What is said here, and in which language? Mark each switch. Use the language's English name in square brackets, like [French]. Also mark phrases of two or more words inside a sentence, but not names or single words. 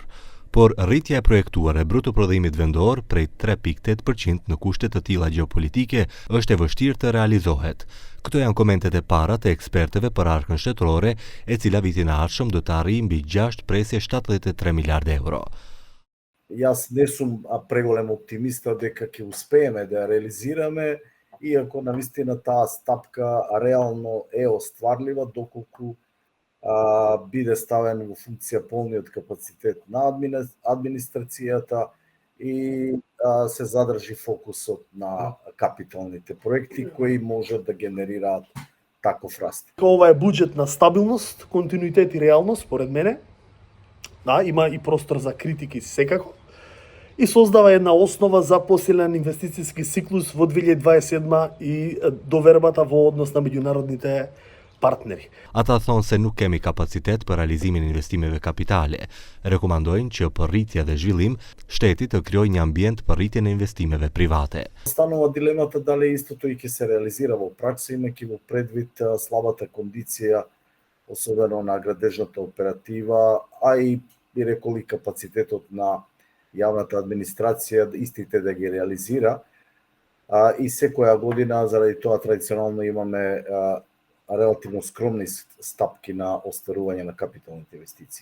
[Albanian] Por rritja e projektuar e bruto prodhimit vendor prej 3.8% në kushte të tilla gjeopolitike është e vështirë të realizohet. Këto janë komentet e para të ekspertëve për arkën shtetërore, e cila vitin e ardhshëm do të arrijë mbi 6,73 miliardë euro. [Macedonian] Јас не сум преголем оптимиста дека ќе успееме да ја реализираме, иако навистина таа стапка реално е остварлива доколку биде ставен во функција полниот капацитет на администрацијата и се задржи фокусот на капиталните проекти кои можат да генерираат таков раст. Ова е буџет на стабилност, континуитет и реалност, според мене. Да, има и простор за критики секако. И создава една основа за посилен инвестицијски циклус во 2027 и довербата во однос на меѓународните partneri. [Albanian] Ata thonë se nuk kemi kapacitet për realizimin e investimeve kapitale. Rekomandojnë që për rritje dhe zhvillim, shteti të krijojë një ambient për rritjen e investimeve private. [Macedonian] Станува дилемата дали истото и ќе се реализира во пракса, имајќи во предвид слабата кондиција, особено на градежната оператива, а и би рекол и капацитетот на јавната администрација истите да ги реализира. И секоја година, заради тоа традиционално имаме релативно скромни стапки на остварување на капиталните инвестиции.